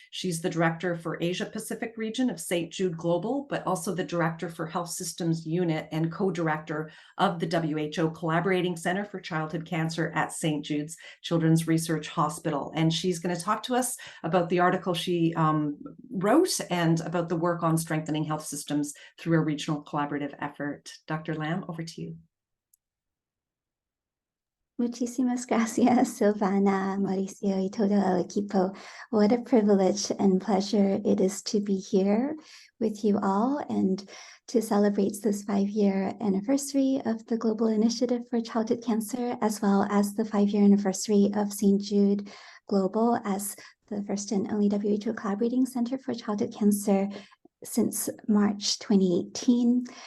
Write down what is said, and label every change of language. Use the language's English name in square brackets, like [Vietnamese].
[English] She's the director for Asia Pacific region of St. Jude Global, but also the director for Health Systems Unit and co-director of the WHO Collaborating Center for Childhood Cancer at St. Jude's Children's Research Hospital. And she's going to talk to us about the article she wrote and about the work on strengthening health systems through a regional collaborative effort. Dr. Lamb, over to you. [Spanish] Muchísimas gracias, Silvana, Mauricio, y todo el equipo. [English] What a privilege and pleasure it is to be here with you all and to celebrate this 5-year anniversary of the Global Initiative for Childhood Cancer, as well as the 5-year anniversary of St. Jude Global as the first and only WHO Collaborating Center for Childhood Cancer since March 2018.